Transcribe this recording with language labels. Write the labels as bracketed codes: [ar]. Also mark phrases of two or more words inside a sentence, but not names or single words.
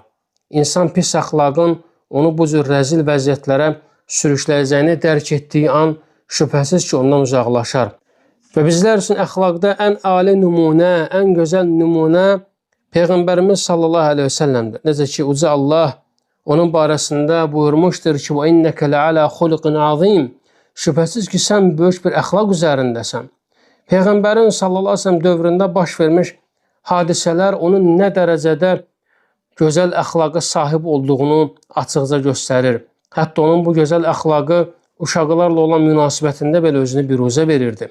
[az] İnsan pis əxlaqın onu bu cür rəzil vəziyyətlərə sürükləyəcəyini dərk etdiyi an şübhəsiz ki, ondan uzaqlaşar. Və bizlər üçün əxlaqda ən ali nümunə, ən gözəl nümunə Peyğəmbərimiz [ar] صلى الله عليه وسلم'dir. [az] Necə ki, uca Allah onun barəsində buyurmuşdur ki, [ar] وَاِنَّكَ لَعَلَى خُلُقٍ عَظِيمٍ [az] Şübhəsiz ki, sən böyük bir əxlaq üzərindəsən. Peyğəmbərin [ar] صلى الله عليه وسلم [az] dövründə baş vermiş hadisələr onun nə dərəcədə gözəl əxlaqa sahib olduğunu açıqca göstərir. Hətta onun bu gözəl əxlaqı uşaqlarla olan münasibətində belə özünü biruzə verirdi.